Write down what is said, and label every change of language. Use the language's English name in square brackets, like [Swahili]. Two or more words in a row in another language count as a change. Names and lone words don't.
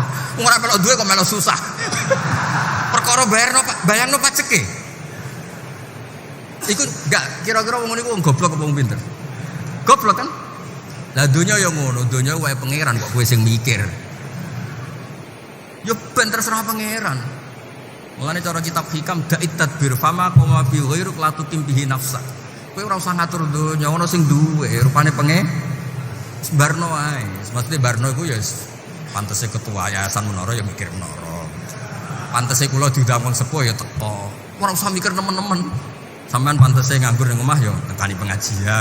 [Javanese] Wong ora melok duwe kok melok susah. Perkara bayarno pajeke. Iku enggak kira-kira wong niku wong goblok apa wong pinter? Goblok kan? Lah donya ya ngono, donya wae pangeran kok kowe sing mikir. Ya ben terserah pangeran. Mulane cara kitab hikam [Arabic] دع التدبير فما قام بغيره لا تقم به نفسا. [Javanese] Kowe ora usah ngatur donya, ono sing duwe rupane barno ae. Maksudnya barno iku ya pantese ketua yayasan menara ya mikir menara. Pantese kula diundang wong sepuh ya teko. Ora usah mikir nemen-nemen. Sampeyan pantese nganggur ning omah ya tekani pengajian.